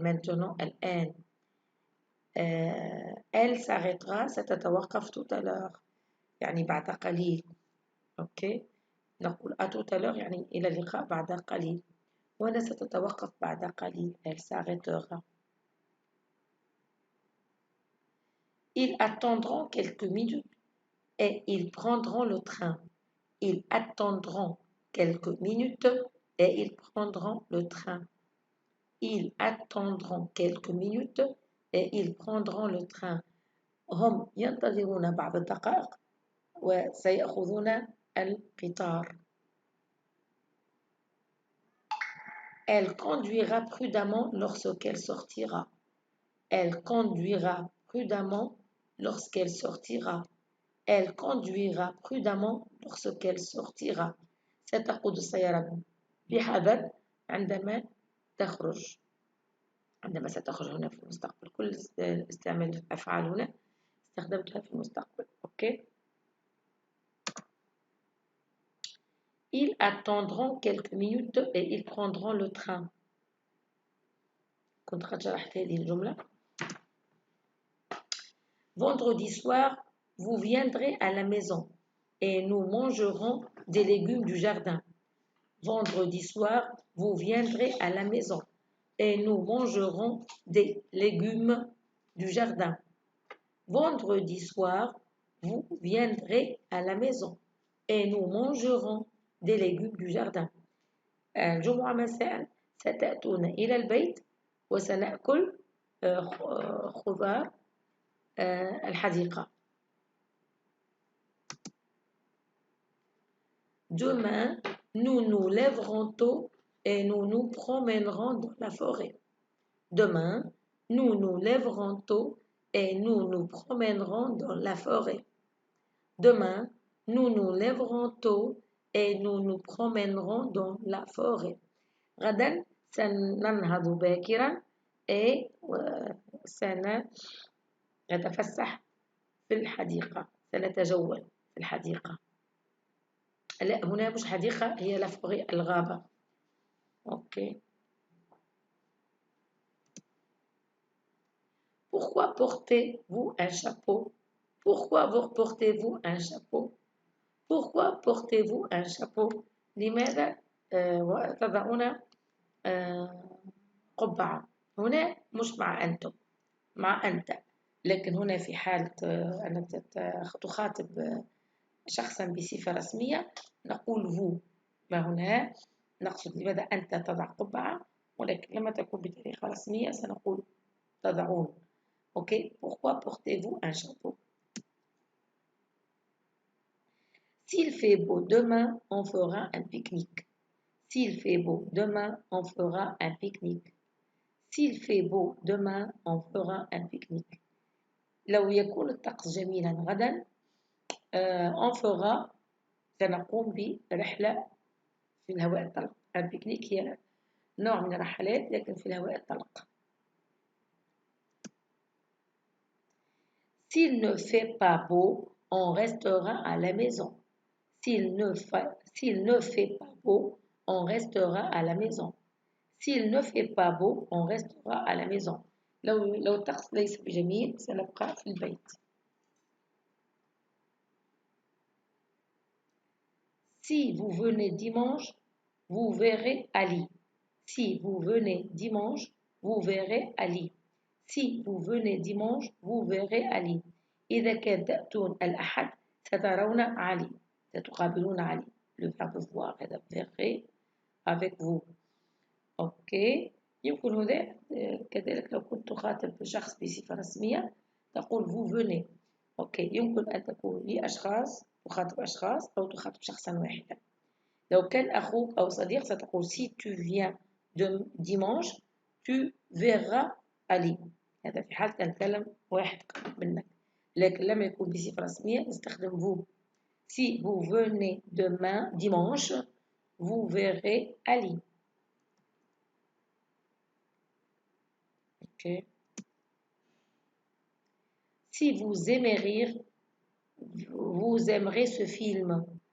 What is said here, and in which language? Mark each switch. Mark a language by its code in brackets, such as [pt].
[fr] maintenant [ar] الآن. [fr] Elle s'arrêtera. [ar] ستتوقف [fr] tout à l'heure. [ar] يعني بعد قليل. أوكي. نقول [fr] à tout à l'heure [ar] يعني إلى اللقاء بعد قليل. وهنا ستتوقف بعد قليل. [fr] Elle s'arrêtera. Ils attendront quelques minutes et ils prendront le train. Ils attendront quelques minutes et ils prendront le train. Ils attendront quelques minutes et ils prendront le train. [ar] هم ينتظرون بعض الدقائق وسيأخذون القطار. [fr] Elle conduira prudemment lorsqu'elle sortira. Elle conduira prudemment lorsqu'elle sortira. Elle conduira prudemment lorsqu'elle sortira. [ar] ستقود السيارة بحذر عندما تخرج. عندما ستخرج هنا في المستقبل. كل استعمال الأفعال هنا استخدمتها في المستقبل. أوكي. [fr] Ils attendront quelques minutes et ils prendront le train. [ar] كنت قد شرحت هذه الجملة. [fr] Vendredi soir, vous viendrez à la maison et nous mangerons des légumes du jardin. Vendredi soir, vous viendrez à la maison et nous mangerons des légumes du jardin. Vendredi soir, vous viendrez à la maison et nous mangerons des légumes du jardin. [ar] الجمعة مساء ستأتون إلى البيت وسنأكل خضار الحديقة. [fr] Demain, nous nous lèverons tôt et nous nous promènerons dans la forêt. Demain, nous nous lèverons tôt et nous nous promènerons dans la forêt. Demain, nous nous lèverons tôt et nous nous promènerons dans la forêt. [ar] غدا سننهض باكرا سنتفسح في الحديقة. سنتجول في الحديقة. لا هنا مش حديقة، هي لا فوري الغابة. اوكي. [fr] Pourquoi portez-vous un chapeau? Pourquoi vous portez-vous un chapeau? Pourquoi portez-vous un chapeau? [ar] لماذا تضعون قبعة؟ هنا مش مع أنتم، مع أنت، لكن هنا في حالة أنك تخاطب شخصا بصفة رسمية نقول vous. ما هنا نقصد لماذا أنت تضع قبعة، ولكن لما تكون بطريقة رسمية سنقول تضعون. [fr] Ok, pourquoi portez-vous un chapeau? S'il fait beau demain, on fera un pique-nique. S'il fait beau demain, on fera un pique-nique. S'il fait beau demain, on fera un pique-nique. [ar] لو يكون الطقس جميلا غدا [fr] on fera [ar] سنقوم برحلة في الهواء الطلق. البيكنيك هي نوع من الرحلات لكن في الهواء الطلق. [fr] S'il ne fait pas beau, on restera à la maison. S'il ne fait pas beau, on restera à la maison. S'il ne fait pas beau, on restera à la maison. [ar] لو الطقس ليس بجميل سنبقى في البيت. [fr] Si vous venez dimanche, vous verrez Ali. Si vous venez dimanche, vous verrez Ali. Si vous venez dimanche, vous verrez Ali. [ar] إذا كان تأتون الأحد سترون علي. ستقابلون علي. [fr] Le verbe voir [ar] هذا [fr] verrez avec vous. [ar] أوكي. يمكن هذا كذلك لو كنت تخاطب شخص بصفة رسمية تقول [fr] vous venez. [ar] أوكي. يمكن أن تكون لأشخاص تخاطب أشخاص أو تخاطب شخصا واحدا. لو كان أخوك أو صديق ستقول [fr] si tu viens dimanche tu verras Ali. [ar] هذا في حالة أن تكلم واحد قريب منك، لكن لما يكون بصفة رسمية نستخدم vous. [fr] Si vous venez demain dimanche vous verrez Ali. Okay. Si vous aimez rire vous aimerez ce film.